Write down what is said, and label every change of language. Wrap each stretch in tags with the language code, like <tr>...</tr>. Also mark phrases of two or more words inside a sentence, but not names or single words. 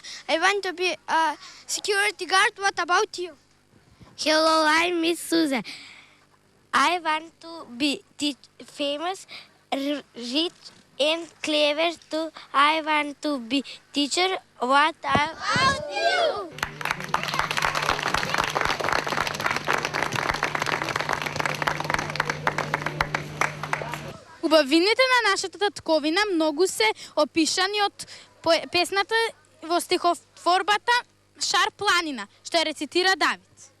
<en>I want to be a security guard. What about you? Hello, I'm Miss Susan. I want to be famous, rich and clever too. I want to be teacher. What about you?</en> <mk>Убавините на нашата татковина многу се опишани од песната во стихотворбата Шар планина, што ја рецитира Давид.</mk>